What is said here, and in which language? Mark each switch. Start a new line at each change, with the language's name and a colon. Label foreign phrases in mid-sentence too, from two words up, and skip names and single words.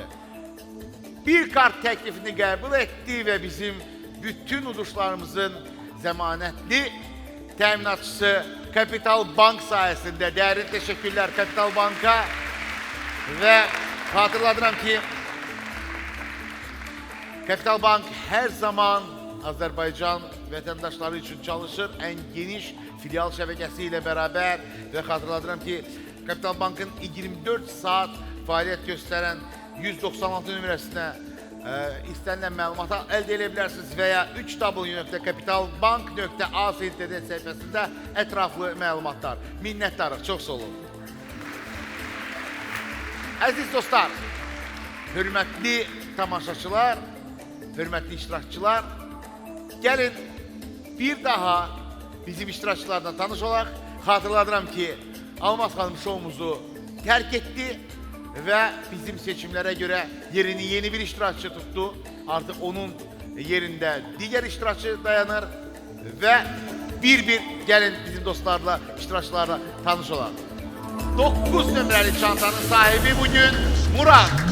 Turkish: Bir kart teklifini kabul etti ve bizim bütün uduşlarımızın zemanetli teminatçısı Kapital Bank sayesinde değerli teşekkürler Kapital Bank'a ve hatırladıram ki Kapital Bank her zaman Azerbaycan vətəndaşları için çalışır. En geniş filial şəbəkəsiyle beraber ve hatırladıram ki Kapital Bank'ın 24 saat faaliyet gösteren
Azerbaijani: 196 nümerəsinə istənilən məlumata əldə edə bilərsiniz və ya www.kapitalbank.az internet səhifəsində ətraflı məlumatlar. Minnətdarıq, çox sağ olun. Əziz dostlar, hörmətli tamaşaçılar, hörmətli iştirakçılar, gəlin bir daha bizim iştirakçılardan tanış olaq.
Turkish: Hatırladıram ki, Almaz xanım şovumuzu terk etti ve bizim seçimlere göre yerini yeni bir iştirakçı tuttu. Artık onun yerinde diğer iştirakçı dayanır ve bir gelin bizim dostlarla, iştirakçılarla
Azerbaijani: tanış olalım. 9 nömrəli çantanın sahibi bugün Murat.